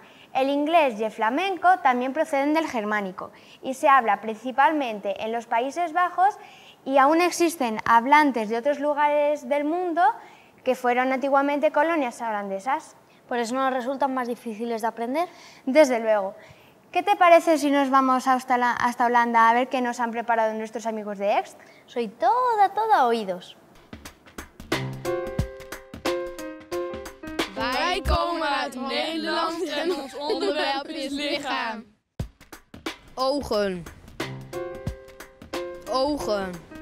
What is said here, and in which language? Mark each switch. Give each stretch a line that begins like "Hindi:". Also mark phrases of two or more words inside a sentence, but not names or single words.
Spanish: El inglés y el flamenco también proceden del germánico y se habla principalmente en los Países Bajos, y aún existen hablantes de otros lugares del mundo que fueron antiguamente colonias holandesas. ¿Por eso nos resultan más difíciles de aprender? Desde luego. ¿Qué te parece si nos vamos hasta Holanda a ver qué nos han preparado nuestros amigos de Ext? Soy toda oídos.
Dutch: Wij komen uit Nederland en ons onderwerp is lichaam. Ogen. Ogen.